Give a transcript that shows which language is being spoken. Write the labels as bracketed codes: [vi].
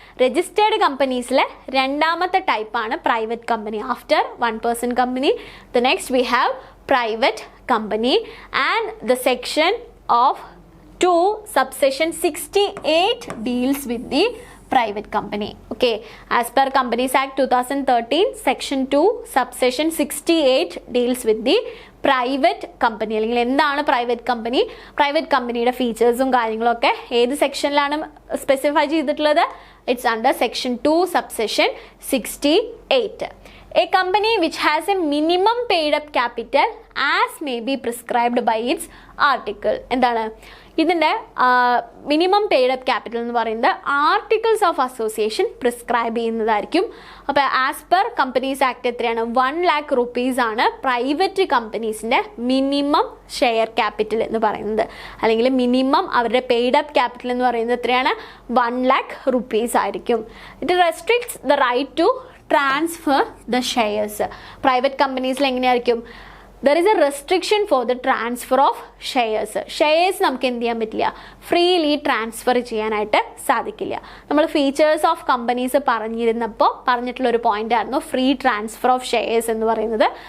[ml] Registered കമ്പനീസിലെ രണ്ടാമത്തെ ടൈപ്പാണ് private company. [en] After 1% company the next we have private company and the section of 2 subsection 68 deals with the private company. Okay, as per Companies Act 2013 section 2 subsection 68 deals with the private company. [ml] അല്ലെങ്കിൽ എന്താണ് private company, private കമ്പനിയുടെ ഫീച്ചേഴ്സും കാര്യങ്ങളൊക്കെ ഏത് സെക്ഷനിലാണ് specify ചെയ്തിട്ടുള്ളത്? [en] It's under section 2 subsection 68. A company which has a minimum paid up capital as may be prescribed by its article. [ml] എന്താണ് ഇതിൻ്റെ minimum paid up capital എന്ന് പറയുന്നത് ആർട്ടിക്കിൾസ് ഓഫ് അസോസിയേഷൻ പ്രിസ്ക്രൈബ് ചെയ്യുന്നതായിരിക്കും. അപ്പോൾ ആസ് പെർ കമ്പനീസ് ആക്ട് എത്രയാണ്? 1 lakh rupees ആണ് private കമ്പനീസിൻ്റെ minimum share capital എന്ന് പറയുന്നത്. അല്ലെങ്കിൽ മിനിമം അവരുടെ പെയ്ഡ് അപ്പ് ക്യാപിറ്റൽ എന്ന് പറയുന്നത് എത്രയാണ്? 1 lakh rupees ആയിരിക്കും. [en] It restricts the right to transfer the shares. [ml] Private കമ്പനീസിൽ എങ്ങനെയായിരിക്കും? [en] There is a restriction for the transfer of shares. [ml] Shares നമുക്ക് എന്ത് ചെയ്യാൻ പറ്റില്ല? ഫ്രീലി ട്രാൻസ്ഫർ ചെയ്യാനായിട്ട് സാധിക്കില്ല. നമ്മൾ ഫീച്ചേഴ്സ് ഓഫ് കമ്പനീസ് പറഞ്ഞിട്ടുള്ളൊരു പോയിന്റ് ആയിരുന്നു ഫ്രീ ട്രാൻസ്ഫർ ഓഫ് ഷെയർസ് എന്ന് പറയുന്നത്.